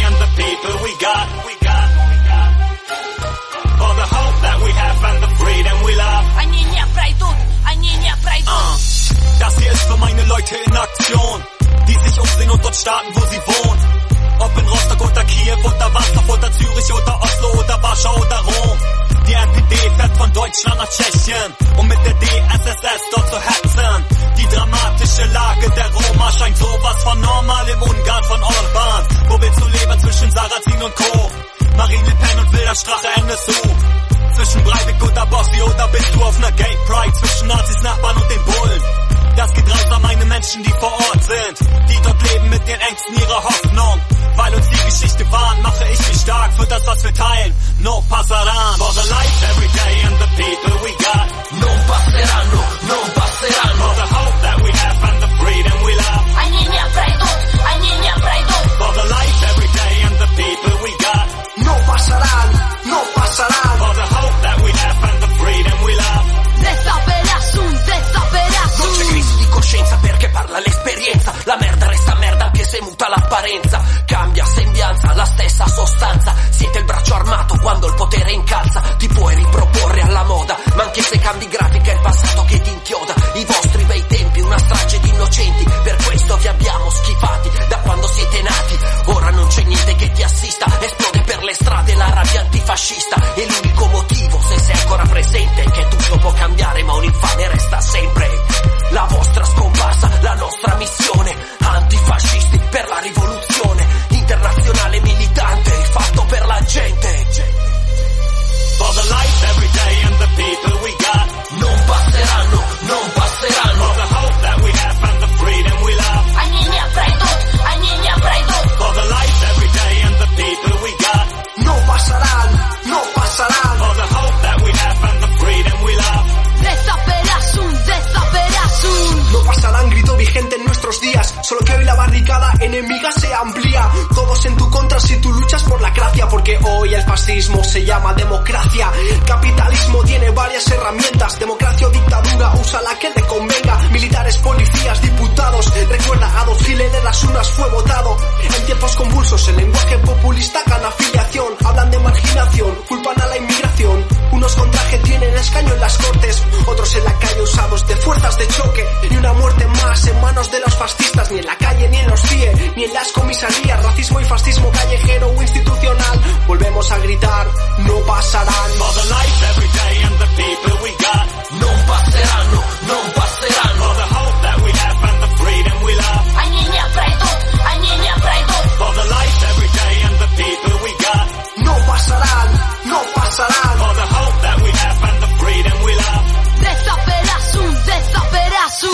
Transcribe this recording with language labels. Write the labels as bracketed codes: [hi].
[en] People we got, we got, we got. For the hope that we have and the freedom we love. [ru] Они не пройдут, они не пройдут. [de] Das hier ist für meine Leute in Aktion, die sich umsehen und dort starten, wo sie wohnen. Ob in Rostock oder Kiew oder Wachau oder Zürich oder Oslo oder Warschau oder Rom. Die NPD fährt von Deutschland nach Tschechien und mit der DSSS dort zu Herzen. Die dramatische Lage der Roma scheint sowas von normal im Ungarn von Orban. Wo willst du leben zwischen Sarrazin und Co? Marine Le Pen und Wilder Strache NSU. Zwischen Breivik oder Bossi oder bist du auf einer Gay Pride? Zwischen Nazis, Nachbarn und den Bullen. Das geht raus an meine Menschen, die vor Ort sind, die dort leben mit den Ängsten ihrer Hoffnung. Weil uns die Geschichte warnt, mache ich mich stark für das, was wir teilen. [es] No passarán. [en] For the life, every day and the people we got. [es] No passarán, no passarán. [en] For the hope that we have and the freedom we love. [ru] Они не пройдут, они не пройдут. [en] For the life, every day and the people we got. [es] No passarán, no passarán. [en] For the hope that we have and the freedom we love. Desaperación, desaperación. [it] Non c'è crisi di coscienza perché parla l'esperienza. La merda resta merda anche se muta l'apparenza. Cambia sembianza, la stessa sostanza. Siete il braccio armato quando il potere incalza. Ti puoi riproporre alla moda, ma anche se cambi grafica è il passato che ti inchioda. I vostri bei tempi, una strage di innocenti. Per questo vi abbiamo schifati da quando siete nati. Ora non c'è niente che ti assista. Esplode per le strade la rabbia antifascista. E l'unico motivo, se sei ancora presente, è che tutto può cambiare ma un infame resta sempre. La vostra scomparsa, la nostra missione. Antifascisti per la rivoluzione. Internazionale militante, fatto per la gente. [en] For the life, every day and the people we got. [it] Non passeranno, non passeranno. [en] For the hope that we have and the freedom we love. [ru] Они не пройдут, они не пройдут. [en] For the life, every day and the people we got. [it] Non passeranno, non passeranno. [en] For the hope that we have and the freedom we love. Desaperación, desaperación. [it] Non passeranno, [es] grito vigente en nuestros días. Solo que hoy la barricada enemiga se amplía. Todos en tu contra si tú luchas por la gracia. Porque hoy el fascismo se llama democracia. Capitalismo tiene varias herramientas. Democracia o dictadura, usa la que te convenga. Militares, policías, diputados. Recuerda, Adolf Hitler de las urnas fue votado. En tiempos convulsos el lenguaje populista gana afiliación. Hablan de marginación, culpan a la inmigración. Unos con traje tienen escaño en las cortes. Otros en la calle usados de fuerzas de choque. Y una muerte más en manos de los fascistas. Ni en la calle, ni en los CIE, ni en las comisarías. Racismo y fascismo callejero o institucional. Volvemos a gritar, no pasarán. [en] For the life, every day and the people we got. [es] No pasarán, no, no pasarán. [en] For the hope that we have and the freedom we love. [ru] Они не пройдут, они не пройдут. [en] For the life, every day and the people we got. [es] No pasarán, no pasarán. [en] For the hope that we have and the freedom we love. Desaperación, desaperación.